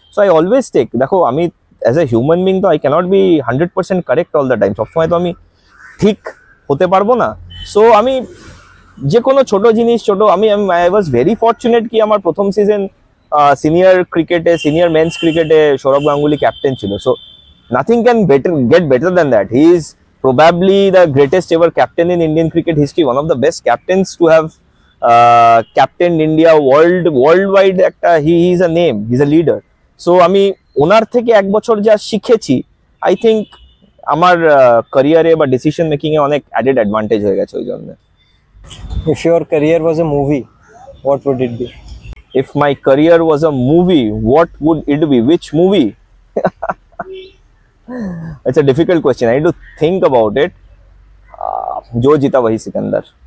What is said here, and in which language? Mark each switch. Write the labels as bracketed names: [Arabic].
[English] so I always take, দেখো আমি as a human being তো I can't be 100% correct all the time, [Bangla] সবসময় তো আমি ঠিক হতে পারবো না। সো আমি যে কোনো ছোট জিনিস আমি [English] I was very fortunate [Bangla] কি আমার প্রথম সিজন সিনিয়র ক্রিকেটে, সিনিয়র মেন্স ক্রিকেটে সৌরভ গাঙ্গুলি ক্যাপ্টেন ছিল। [English] So nothing can get better than that. He is probably the greatest ever captain in Indian cricket history, one of the best captains to have captained India worldwide. He is a name, he's a leader. [Bangla] So আমি ওনার থেকে এক বছর যা শিখেছি, I think আমার ক্যারিয়ারে বা decision making এ অনেক অ্যাডেড অ্যাডভান্টেজ হয়ে গেছে ওই জন্য। [English] If your career was a movie, what would it be? If my career was a movie, what would it be? Which movie? It's a difficult question. I need to think about it. Jo Jeeta Wahi Sikandar.